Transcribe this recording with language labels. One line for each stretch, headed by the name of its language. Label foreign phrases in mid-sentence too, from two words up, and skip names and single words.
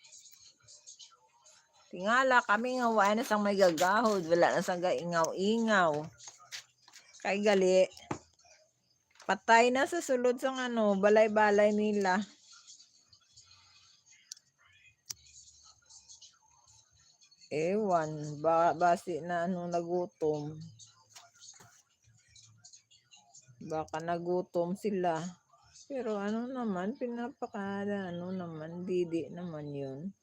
Hiligaynon: Tingala kami nga wala na sang may gagahod. Wala na sang ingaw-ingaw. Kay gali. Patay na sa sulod sang ano, balay-balay nila. Ewan, basi na ano nagutom.
Filipino: Baka nagutom sila. Pero ano naman, pinapakada, ano naman, didi naman yun.